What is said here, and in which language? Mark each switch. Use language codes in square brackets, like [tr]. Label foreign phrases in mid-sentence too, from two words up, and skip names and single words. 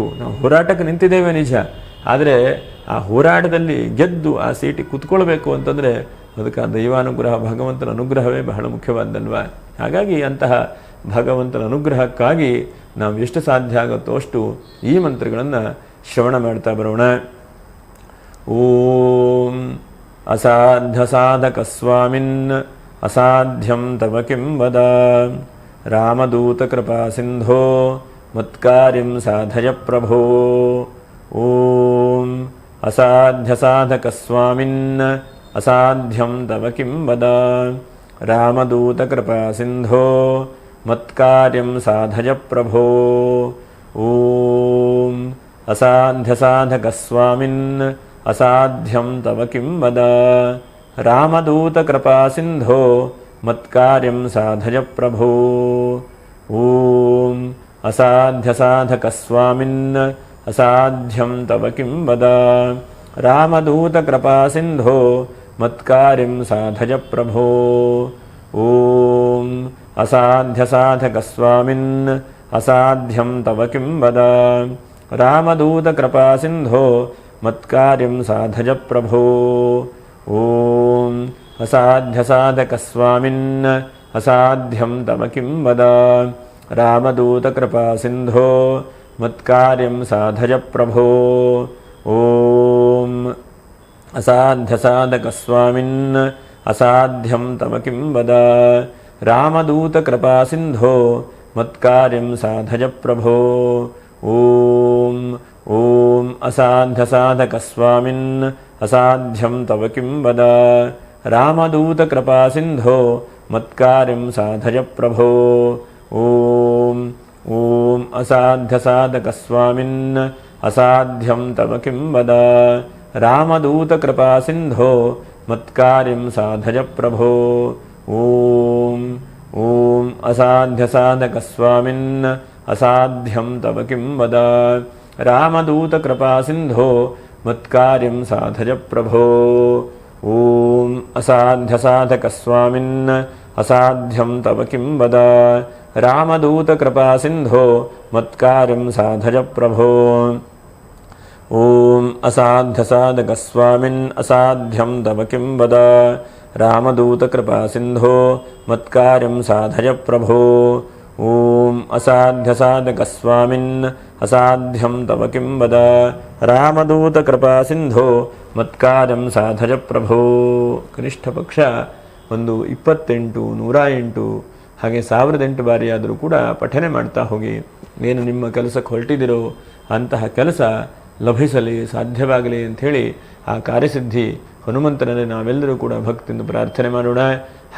[kn] ನಾವು ಹೋರಾಟಕ್ಕೆ ನಿಂತಿದ್ದೇವೆ ನಿಜ, ಆದರೆ ಆ ಹೋರಾಟದಲ್ಲಿ ಗೆದ್ದು ಆ ಸೀಟಿಗೆ ಕುತ್ಕೊಳ್ಬೇಕು ಅಂತಂದರೆ ಅದಕ್ಕೆ ಆ ದೈವಾನುಗ್ರಹ, ಭಗವಂತನ ಅನುಗ್ರಹವೇ ಬಹಳ ಮುಖ್ಯವಾದಲ್ವ. ಹಾಗಾಗಿ ಅಂತಹ ಭಗವಂತನ ಅನುಗ್ರಹಕ್ಕಾಗಿ ನಾವು ಎಷ್ಟು ಸಾಧ್ಯ ಆಗುತ್ತೋ ಅಷ್ಟು ಈ ಮಂತ್ರಗಳನ್ನು ಶ್ರವಣ ಮಾಡ್ತಾ ಬರೋಣ. [sa] ಓಂ ಅಸಾಧ್ಯ ಸಾಧಕ ಸ್ವಾಮಿನ್ ಅಸಾಧ್ಯಂ ತವ ಕಿಂ ವದ ರಾಮದೂತ ಕೃಪಾ ಸಿಂಧೋ ಮತ್ಕಾರ್ಯಂ ಸಾಧಯ ಪ್ರಭೋ. ಓಂ ಅಸಾಧ್ಯ ಸಾಧಕ ಸ್ವಾಮಿನ್ ಅಸಾಧ್ಯಂ ತವ ಕಿಂ ವದ ರಾಮದೂತ ಕೃಪಾ ಸಿಂಧೋ ಮತ್ಕಾರ್ಯಂ ಸಾಧಯ ಪ್ರಭೋ. ಓಂ ಅಸಾಧ್ಯ ಸಾಧಕ ಸ್ವಾಮಿನ್ ಅಸಾಧ್ಯಂ ತವ ಕಿಂ ವದ ರಾಮದೂತ ಕೃಪಾ ಸಿಂಧೋ ಮತ್ಕಾರ್ಯಂ ಸಾಧಯ ಪ್ರಭೋ. ಓಂ ಅಸಾಧ್ಯ ಸಾಧಕ ಸ್ವಾಮಿನ್ ಅಸಾಧ್ಯಂ ತವ ಕಿಂ ವದ ರಾಮದೂತ ಕೃಪಾ ಸಿಂಧೋ ಮತ್ಕಾರ್ಯಂ ಸಾಧಯ ಪ್ರಭೋ. ಓಂ ಅಸಾಧ್ಯ ಸಾಧಕ ಸ್ವಾಮಿನ್ ಅಸಾಧ್ಯಂ ತವ ಕಿಂ ವದ ರಾಮದೂತ ಕೃಪಾ ಸಿಂಧೋ ಮತ್ಕಾರ್ಯಂ ಸಾಧಯ ಪ್ರಭೋ. ಓಂ ಅಸಾಧ್ಯ ಸಾಧಕ ಸ್ವಾಮಿನ್ ಅಸಾಧ್ಯಂ ತವ ಕಿಂ ವದ ರಾಮದೂತ ಕೃಪಾ ಸಿಂಧೋ ಮತ್ಕಾರ್ಯಂ ಸಾಧಯ ಪ್ರಭೋ. ಓಂ ಅಸಾಧ್ಯ ಸಾಧಕ ಸ್ವಾಮಿನ್ ಅಸಾಧ್ಯಂ ತವ ಕಿಂ ವದ ರಾಮದೂತ ಕೃಪಾ ಸಿಂಧೋ ಮತ್ಕಾರ್ಯಂ ಸಾಧಯ ಪ್ರಭೋ. ಓಂ ಓಂ ಅಸಾಧ್ಯ ಸಾಧಕ ಸ್ವಾಮಿನ್ ಅಸಾಧ್ಯಂ ತವ ಕಿಂ ವದ ರಾಮದೂತ ಕೃಪಾ ಸಿಂಧೋ ಮತ್ಕಾರ್ಯಂ ಸಾಧಯ ಪ್ರಭೋ. ಓಂ ಓಂ ಅಸಾಧ್ಯ ಸಾಧಕ ಸ್ವಾಮಿನ್ ಅಸಾಧ್ಯಂ ತವ ಕಿಂ ವದ ರಾಮದೂತ ಕೃಪಾ ಸಿಂಧೋ ಮತ್ಕಾರ್ಯಂ ಸಾಧಯ ಪ್ರಭೋ. ಓಂ ಓಂ ಅಸಾಧ್ಯ ಸಾಧಕ ಸ್ವಾಮಿನ್ ಅಸಾಧ್ಯಂ ತವ ಕಿಂ ವದ ರಾಮದೂತ ಕೃಪಾ ಸಿಂಧೋ ಮತ್ಕಾರ್ಯಂ ಸಾಧಯ ಪ್ರಭೋ. ಓಂ ಅಸಾಧ್ಯ ಸಾಧಕ ಸ್ವಾಮಿನ್ ಅಸಾಧ್ಯಂ ತವ ಕಿಂ ವದ ರಾಮದೂತ ಕೃಪಾ ಸಿಂಧೋ ಮತ್ಕಾರ್ಯಂ ಸಾಧಯ ಪ್ರಭೋ. ಓಂ ಅಸಾಧ್ಯ ಸಾಧಕ ಸ್ವಾಮಿನ್ ಅಸಾಧ್ಯಂ ತವ ಕಿಂ ವದ ರಾಮದೂತ ಕೃಪಾ ಸಿಂಧೋ ಮತ್ಕಾರ್ಯಂ ಸಾಧಯ ಪ್ರಭೋ. ಓಂ ಅಸಾಧ್ಯ ಸಾಧಕ ಸ್ವಾಮಿನ್ ಅಸಾಧ್ಯಂ ತವ ಕಿಂ ವದ ರಾಮದೂತ ಕೃಪಾ ಸಿಂಧೋ ಮತ್ಕಾರ್ಯಂ ಸಾಧಯ ಪ್ರಭೋ. [kn] ಕನಿಷ್ಠ ಪಕ್ಷ 28, 108 ಹಾಗೆ 1008 ಬಾರಿಯಾದರೂ ಕೂಡ ಪಠನೆ ಮಾಡ್ತಾ ಹೋಗಿ. ಏನು ನಿಮ್ಮ ಕೆಲಸಕ್ಕೆ ಹೊರಟಿದ್ದೀರೋ ಅಂತಹ ಕೆಲಸ ಲಭಿಸಲಿ, ಸಾಧ್ಯವಾಗಲಿ ಅಂಥೇಳಿ ಆ ಕಾರ್ಯಸಿದ್ಧಿ ಹನುಮಂತನಲ್ಲಿ ನಾವೆಲ್ಲರೂ ಕೂಡ ಭಕ್ತಿಯಿಂದ ಪ್ರಾರ್ಥನೆ ಮಾಡೋಣ.